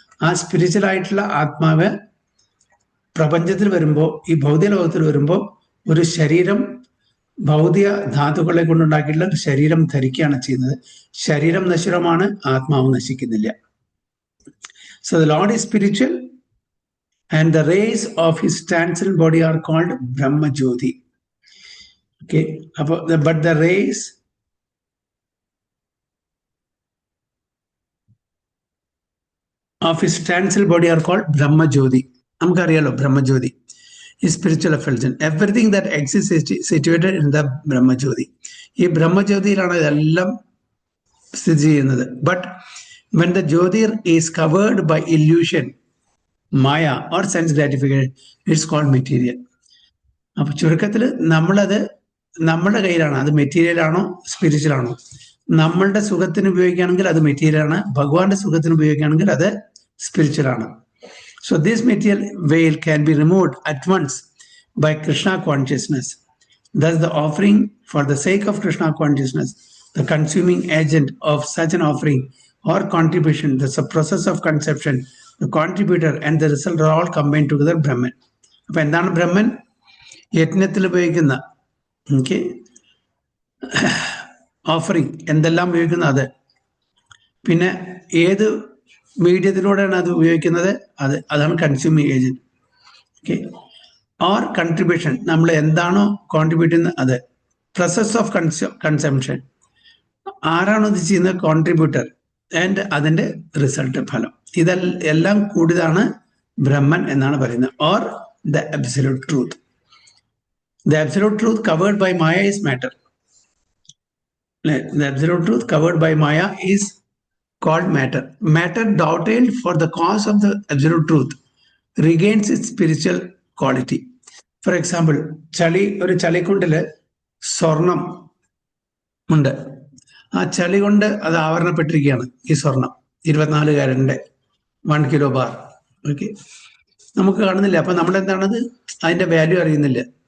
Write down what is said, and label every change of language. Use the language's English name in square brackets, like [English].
[Malayalam] ആ സ്പിരിച്വൽ ആയിട്ടുള്ള ആത്മാവ് പ്രപഞ്ചത്തിൽ വരുമ്പോൾ, ഈ ഭൗതിക ലോകത്തിൽ വരുമ്പോൾ ഒരു ശരീരം, ഭൗതിക ധാതുക്കളെ കൊണ്ടുണ്ടാക്കിയിട്ടുള്ള ശരീരം ധരിക്കുകയാണ് ചെയ്യുന്നത്. ശരീരം നശ്വരമാണ്, ആത്മാവ് നശിക്കുന്നില്ല. [English] So the lord is spiritual and the rays of his transcendental body are called Brahma Jyoti. Okay, but the rays of his transcendental body are called Brahma Jyoti. [Malayalam] നമുക്കറിയാലോ [English] Brahma Jyoti is spiritual effulgence. Everything that exists is situated in the Brahma Jyoti. [Malayalam] ഈ Brahma Jyotiയിലാണ് ഇതെല്ലാം സ്ഥിതി ചെയ്യുന്നത്. [English] But when the Jyotir is covered by illusion, Maya or sense gratification, it's called material. [Malayalam] അപ്പൊ ചുരുക്കത്തിൽ നമ്മളത് നമ്മുടെ കയ്യിലാണ്. അത് മെറ്റീരിയൽ ആണോ സ്പിരിച്വൽ ആണോ? നമ്മളുടെ സുഖത്തിന് ഉപയോഗിക്കുകയാണെങ്കിൽ അത് മെറ്റീരിയൽ ആണ്. ഭഗവാന്റെ സുഖത്തിന് ഉപയോഗിക്കുകയാണെങ്കിൽ അത് സ്പിരിച്വൽ ആണ്. [English] So this material veil can be removed at once by Krishna consciousness. Thus the offering for the sake of Krishna consciousness, the consuming agent of such an offering or contribution, the process of conception, the contributor and the result are all combined together Brahman. [Malayalam] അപ്പൊ എന്താണ് ബ്രഹ്മൻ? യജ്ഞത്തിൽ ഉപയോഗിക്കുന്ന offering എന്തെല്ലാം ഉപയോഗിക്കുന്ന അത്, പിന്നെ ഏത് മീഡിയത്തിലൂടെയാണ് അത് ഉപയോഗിക്കുന്നത്, അതാണ് consuming agent. Okay, [English] or contribution, [Malayalam] നമ്മൾ എന്താണോ കോൺട്രിബ്യൂട്ട് ചെയ്യുന്നത് അത്. [English] process of consumption, [Malayalam] ആരാണോ ഇത് ചെയ്യുന്നത്? [English] Contributor. [Malayalam] ആൻഡ് അതിന്റെ റിസൾട്ട്, ഫലം. ഇതെല്ലാം കൂടിയതാണ് ബ്രഹ്മൻ എന്നാണ് പറയുന്നത്. [English] Or the absolute truth. The absolute truth covered by Maya is matter. The absolute truth covered by Maya is called matter. Matter dovetailed for the cause of the absolute truth regains its spiritual quality. For example, [Malayalam] ഒരു ചളിക്കുണ്ടില് സ്വർണം ഉണ്ട്. ആ ചളി കൊണ്ട് അത് ആവരണപ്പെട്ടിരിക്കുകയാണ് ഈ സ്വർണം. 24 കാരറ്റിന്റെ 1 kilo bar. Okay, നമുക്ക് കാണുന്നില്ല. അപ്പൊ നമ്മളെന്താണത്, അതിന്റെ വാല്യൂ അറിയുന്നില്ല.